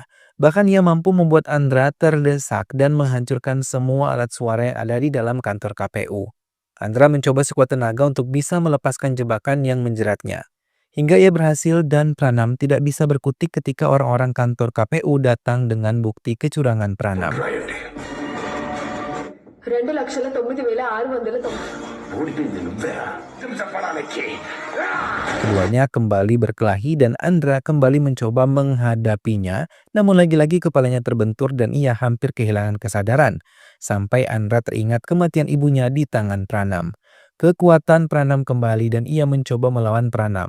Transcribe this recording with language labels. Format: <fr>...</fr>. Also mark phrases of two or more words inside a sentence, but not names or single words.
<id>Bahkan ia mampu membuat Andra terdesak dan menghancurkan semua alat suara yang ada di dalam kantor KPU. Andra mencoba sekuat tenaga untuk bisa melepaskan jebakan yang menjeratnya. Hingga ia berhasil dan Pranam tidak bisa berkutik ketika orang-orang kantor KPU datang dengan bukti kecurangan Pranam.</id> <te>రాయండి. 2,09,690. ఓడిపోయింది నువ్వే చెప్పడానికి</te> <id>Keduanya kembali berkelahi dan Andra kembali mencoba menghadapinya, namun lagi-lagi kepalanya terbentur dan ia hampir kehilangan kesadaran. Sampai Andra teringat kematian ibunya di tangan Pranam. Kekuatan Pranam kembali dan ia mencoba melawan Pranam.</id>